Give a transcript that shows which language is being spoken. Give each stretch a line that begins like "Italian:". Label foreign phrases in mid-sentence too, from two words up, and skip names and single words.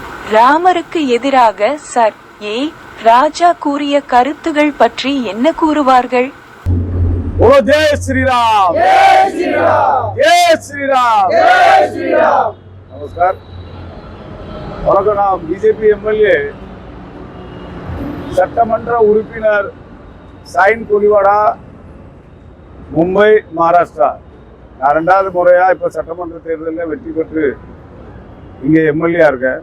Tamil: ராமருக்கு எதிராக சர் ஏ ராஜா கூறிய கருத்துகள் பற்றி என்ன கூறுவார்கள்?
Hindi: बोलो जय श्री राम, जय श्री राम, जय श्री राम, जय श्री राम। नमस्कार,
Tamil: வணக்கம். நான் பிஜேபி எம்எல்ஏ சட்டமன்ற உறுப்பினர் சைன் கொலிவாடா, மும்பை, மகாராஷ்டிரா. நான் 2வது முறையா இப்ப சட்டமன்ற தேர்தலில் வெற்றி பெற்று இங்கே எம்எல்ஏ இருக்கேன்.